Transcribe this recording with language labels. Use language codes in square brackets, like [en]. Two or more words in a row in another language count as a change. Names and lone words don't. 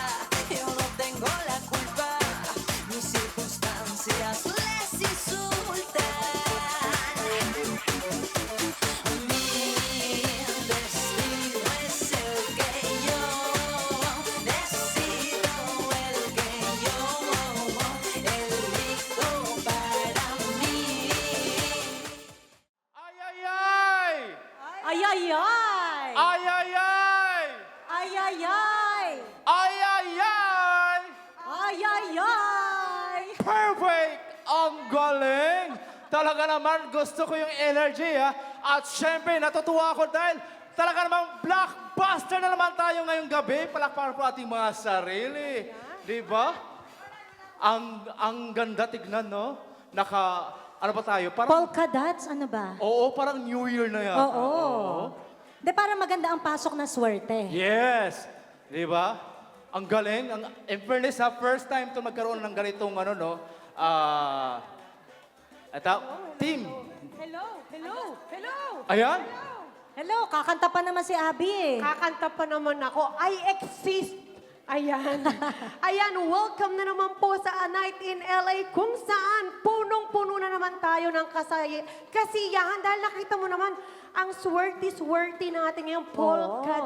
[es] Yo no tengo la culpa, mis circunstancias les insultan. Mi destino es el que yo decido, el que yo elijo para mí. Ay, ay, ay! Ay, ay, ay! Ay, ay, ay! Ay, ay, ay! Ay, ay, ay! Ay, ay, ay! [tl] Perfect! Ang galing! Talaga naman gusto ko yung energy ha. At syempre natutuwa ako dahil talaga namang blockbuster na naman tayo ngayong gabi. Palakpakan po ating mga sarili. Di ba? Ang ganda tignan, no? Ano ba tayo? Parang, Polka dots, ano ba? oo, parang New Year na yata. Oo. De, para maganda ang pasok na swerte. Yes! Di ba? Ang galing. In fairness ha, [en] first time [tl] to magkaroon ng ganitong ano, no? Team. [en] Hello, hello, hello. [tl] Ayan. Hello, kakanta pa naman si Abby eh. Kakanta pa naman ako. [en] I exist. [tl] Ayan. Ayan, welcome na naman po sa A Night in LA kung saan punong-puno na naman tayo ng kasiyahan dahil nakita mo naman ang swerte-swerte natin ngayong polka